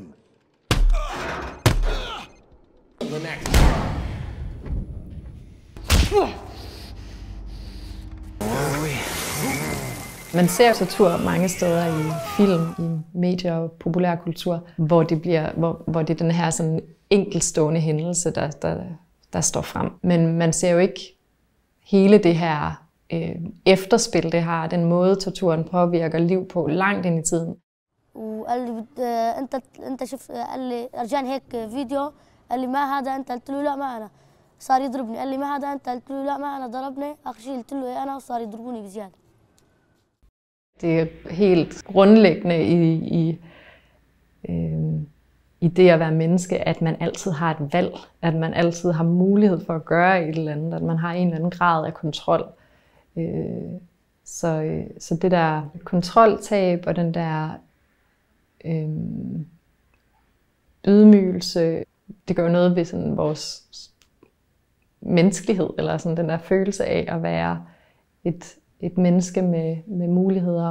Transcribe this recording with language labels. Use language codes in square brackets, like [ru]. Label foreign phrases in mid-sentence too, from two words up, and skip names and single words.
[da] Man ser tortur mange steder i film, i medier og populærkultur, hvor det er den her sådan enkeltstående hændelse, der står frem. Men man ser jo ikke hele det her efterspil, det har, den måde torturen påvirker liv på langt ind i tiden. [ar] وقال لي انت شوف قال لي رجعني هيك فيديو قال لي ما هذا انت قلت له لا ما انا صار يضربني قال لي ما هذا انت قلت له لا ما انا ضربني اخر شيء قلت له ايه انا وصار يضربوني بزياده. [da] Det er helt grundlæggende i det at være menneske, at man altid har et valg, at man altid har mulighed for at gøre et eller andet, at man har en eller anden grad af kontrol. Så det der kontroltab og den der ydmygelse, det gør noget ved sådan vores menneskelighed, eller sådan den der følelse af at være et menneske med muligheder.